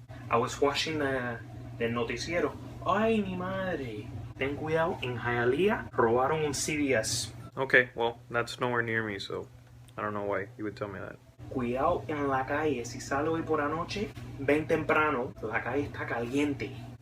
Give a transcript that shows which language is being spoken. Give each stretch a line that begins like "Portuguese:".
English: I was watching el noticiero.
Spanish: Ay, mi madre. Ten cuidado, en Hialeah robaron un CVS.
English: Okay, well, that's nowhere near me, so I don't know why you would tell me that.
Spanish: Cuidado en la calle, si sale hoy por anoche, ven temprano, la calle está caliente.